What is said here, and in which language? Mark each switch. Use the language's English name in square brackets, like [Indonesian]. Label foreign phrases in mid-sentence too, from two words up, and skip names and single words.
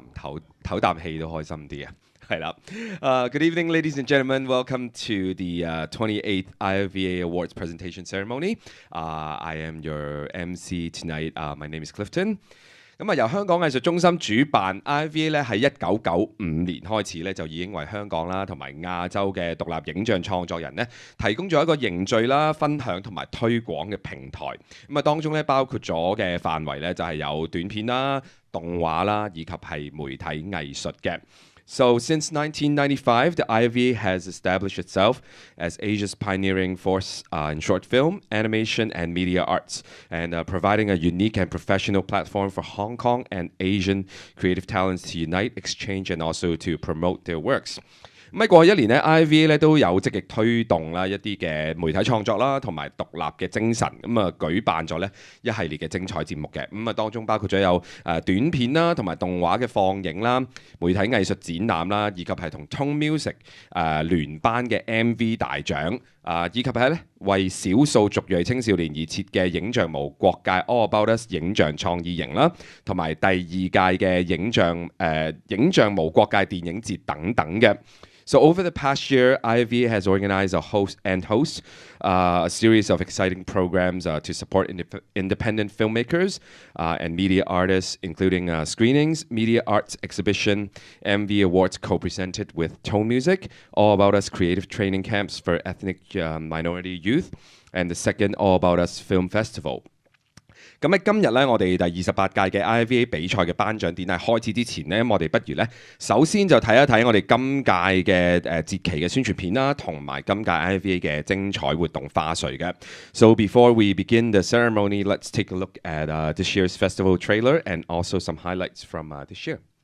[Cantonese] 唞啖氣都開心啲啊！係啦 ， [English] Good evening, ladies and gentlemen. Welcome to the 28th IFVA Awards presentation ceremony. I am your MC tonight. My name is Clifton. [Cantonese] 咁由香港藝術中心主辦 IFVA 咧，喺1995年開始咧，就已經為香港啦同埋亞洲嘅獨立影像創作人咧，提供咗一個凝聚啦、分享同埋推廣嘅平台。咁當中咧包括咗嘅範圍咧，就係有短片啦、動畫啦，以及係媒體藝術嘅。 [English] So since 1995, the IFVA has established itself as Asia's pioneering force in short film, animation, and media arts, and providing a unique and professional platform for Hong Kong and Asian creative talents to unite, exchange, and also to promote their works. [Cantonese] 咁喺過去一年咧 ，IFVA 咧都有積極推動啦一啲嘅媒體創作啦，同埋獨立嘅精神，舉辦咗咧一系列嘅精彩節目嘅，當中包括咗有短片啦，同埋動畫嘅放映啦，媒體藝術展覽啦，以及係同 Tone Music 聯頒嘅 MV 大獎，以及係咧為少數族裔青少年而設嘅影像無國界 All About Us 影像創意營啦，同埋第2屆嘅影像無國界電影節等等嘅。 [English] So over the past year, IFVA has organized a series of exciting programs to support independent filmmakers and media artists, including screenings, media arts exhibition, MV Awards co-presented with Tone Music, All About Us creative training camps for ethnic minority youth, and the second All About Us Film Festival. [Cantonese] 咁喺今日咧，我哋第28屆嘅 IFVA 比賽嘅頒獎典禮開始之前呢，我哋不如咧首先就睇一睇我哋今屆嘅節期嘅宣傳片啦，同埋今屆 IFVA 嘅精彩活動花絮嘅。 [English] So before we begin the ceremony, let's take a look at this year's festival trailer and also some highlights from this year.